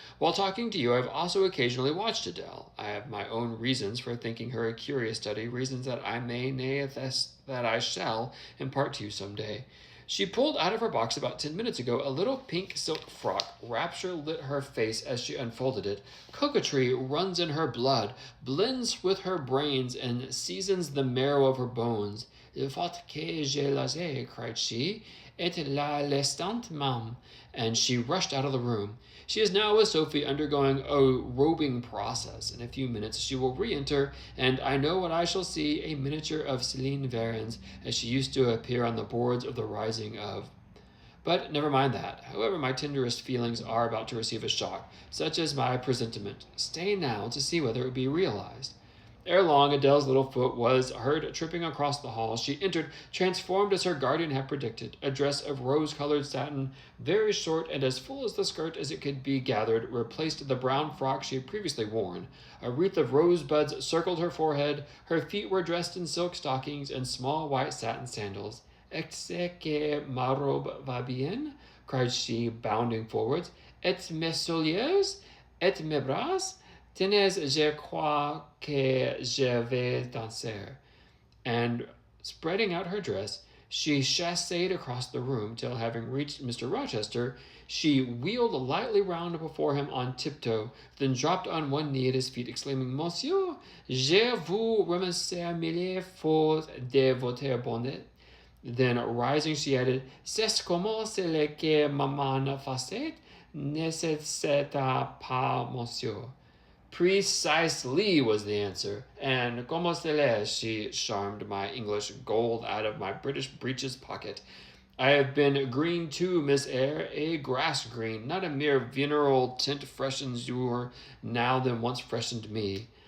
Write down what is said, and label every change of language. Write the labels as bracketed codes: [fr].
[en] While talking to you, I have also occasionally watched Adele. I have my own reasons for thinking her a curious study, reasons that I may, nay, that I shall, impart to you some day. She pulled out of her box about 10 minutes ago a little pink silk frock. Rapture lit her face as she unfolded it. Coquetry runs in her blood, blends with her brains, and seasons the marrow of her bones. [fr] Il faut que je l'aie, [en] cried she. [fr] Et la l'estant, ma'am. [en] And she rushed out of the room. She is now with Sophie undergoing a robing process. In a few minutes she will re-enter, and I know what I shall see, a miniature of Céline Varens, as she used to appear on the boards of the Rising of. But never mind that. However, my tenderest feelings are about to receive a shock, such as my presentiment. Stay now to see whether it be realized. Ere long, Adele's little foot was heard tripping across the hall. She entered, transformed as her guardian had predicted. A dress of rose-colored satin, very short and as full as the skirt as it could be gathered, replaced the brown frock she had previously worn. A wreath of rosebuds circled her forehead. Her feet were dressed in silk stockings and small white satin sandals. [fr] Est-ce que ma robe va bien? [en] Cried she, bounding forwards. [fr] Et mes souliers? Et mes bras? Tenez, je crois que je vais danser. [en] And spreading out her dress, she chasséed across the room till, having reached Mr. Rochester, she wheeled lightly round before him on tiptoe, then dropped on one knee at his feet, exclaiming, [fr] Monsieur, je vous remercie mille fois de votre bonnet. [en] Then, rising, she added, [fr] C'est comment c'est que maman faisait? Ne c'est pas, monsieur. [en] Precisely, was the answer, and [fr] como cela, [en] she charmed my English gold out of my British breeches pocket. I have been green too, Miss Eyre, a grass green, not a mere venereal tint freshens you now than once freshened me.